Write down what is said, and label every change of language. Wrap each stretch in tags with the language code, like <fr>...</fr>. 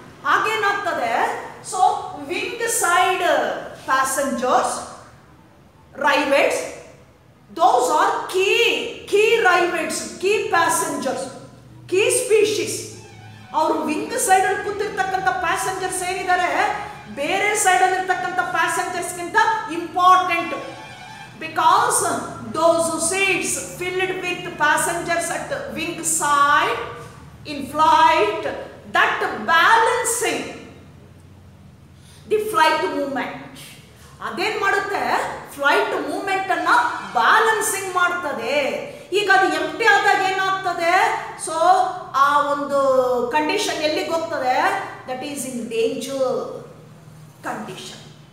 <kn>ಹಾಗೇನಾಗ್ತದೆ,</kn> <en>So wing side passengers, rivets, those are key rivets, key passengers, key species.</en> <kn>ಅವರು wing side ಅಲ್ಲಿ ಕೂತಿರ್ತಕ್ಕಂಥ passengers ಏನಿದ್ದಾರೆ, ಬೇರೆ side ಅಲ್ಲಿ ಇರ್ತಕ್ಕಂಥ ಪ್ಯಾಸೆಂಜರ್ಸ್ ಗಿಂತ important.</kn> <en>Because those seats filled with passengers at wing side in flight, that balancing the flight movement.</en> <kn>ಅದೇನ್ ಮಾಡುತ್ತೆ, flight movement ಅನ್ನ ಬ್ಯಾಲೆನ್ಸಿಂಗ್ ಮಾಡ್ತದೆ. ಈಗ ಅದು ಎಂಪ್ಟಿ ಆದಾಗ ಏನಾಗ್ತದೆ, ಸೊ ಆ ಒಂದು ಕಂಡೀಷನ್ ಎಲ್ಲಿಗೆ ಹೋಗ್ತದೆ,</kn> <en>That is in danger condition.</en>